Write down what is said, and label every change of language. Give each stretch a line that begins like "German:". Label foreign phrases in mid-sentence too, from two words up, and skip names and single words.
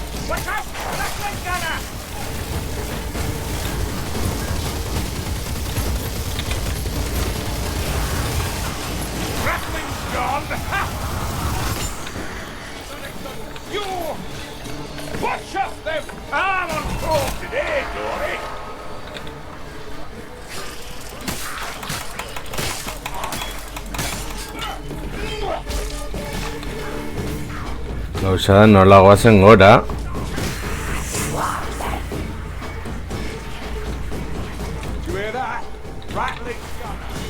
English: Watch out! Rattling gunner! Rattling's gone! Ha! You! Watch out, them! I'm on form today, Dory!
Basque: Gauzada nola goazen gora.
English: You hear that? Rattling's gunner!